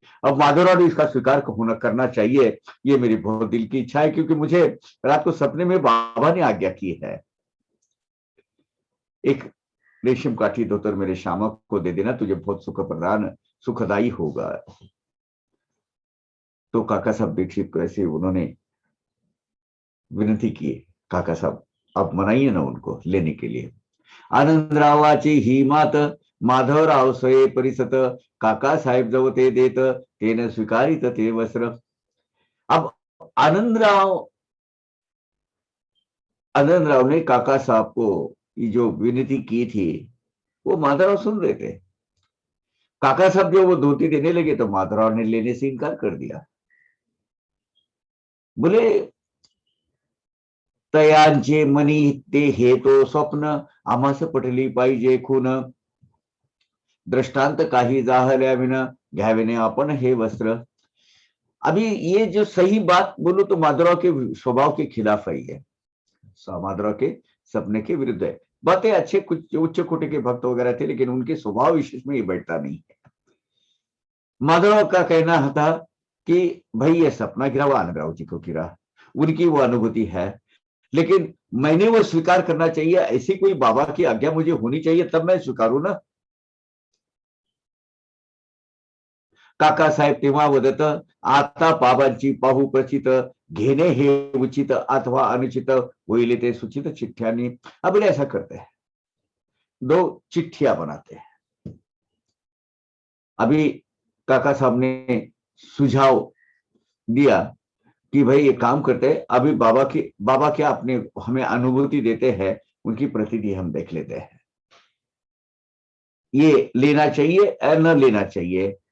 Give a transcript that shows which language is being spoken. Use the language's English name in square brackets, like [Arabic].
[Hindi] अब माधवराव ने इसका स्वीकार होना करना चाहिए, ये मेरी बहुत दिल की इच्छा है, क्योंकि मुझे रात को सपने में बाबा ने आज्ञा की है, एक रेशम काठी धोतर मेरे श्यामा को दे देना, तुझे बहुत सुख प्रदान सुखदायी होगा। तो काका साहब दीक्षित को ऐसे उन्होंने विनती की, काका साहब आप मनाइए ना उनको लेने के लिए। [Marathi] आनंदरावाची ही मात, माधवराव स्वये परिसत, काका साहेब जव ते देत, तेन स्वीकारित ते वस्त्र। [Hindi] अब आनंदराव आनंदराव ने काका साहब को ये जो विनती की थी, वो माधवराव सुन रहे थे। काका साहब जो वो धोती देने लगे, तो माधवराव ने लेने से इनकार कर दिया। [Marathi] बोले तयांचे मनी ते हे तो स्वप्न आम्हास पटली पाहिजे खून, दृष्टांत काही जाहल्या विना घ्याविने आपण हे वस्त्र। [Hindi] अभी ये जो सही बात बोलूं तो माधवराव के स्वभाव के खिलाफ है, ये माधवराव के सपने के विरुद्ध है। बातें अच्छे कुछ उच्च कोटि के भक्त वगैरह थे, लेकिन उनके स्वभाव विशेष में ये बैठता नहीं है। माधवराव का कहना था कि भाई ये सपना गिरा, वो आनंदराव जी को गिरा, उनकी वो अनुभूति है, लेकिन मैंने वो स्वीकार करना चाहिए, ऐसी कोई बाबा की आज्ञा मुझे होनी चाहिए तब मैं स्वीकारू ना। [Marathi] काकासाहेब तेव्हा वदत, आता बाबांची पाहू प्रचित, घेणे हे उचित अथवा अनुचित, होईल ते सूचित चिट्ठ्यांनी। [Hindi] अब ऐसा करते हैं, 2 चिट्ठियां बनाते हैं। अभी काका साहब ने सुझाव दिया कि भाई ये काम करते हैं, अभी बाबा क्या अपने हमें अनुभूति देते हैं, उनकी प्रतिनिधि हम देख लेते हैं, ये लेना चाहिए या न लेना चाहिए।